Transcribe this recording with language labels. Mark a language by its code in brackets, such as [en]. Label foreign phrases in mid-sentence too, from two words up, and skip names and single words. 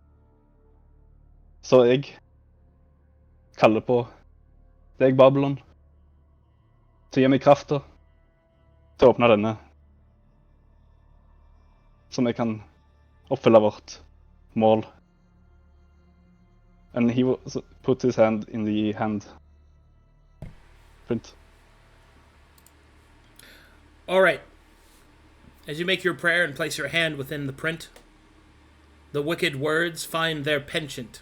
[no] Så jeg kaller på deg, Babylon, til å gi meg krafta til å åpne denne, så vi kan oppfylle vårt mål. [en] And he will put his hand in the hand print. All right. As you make your prayer and place your hand within the print, the wicked words find their penchant.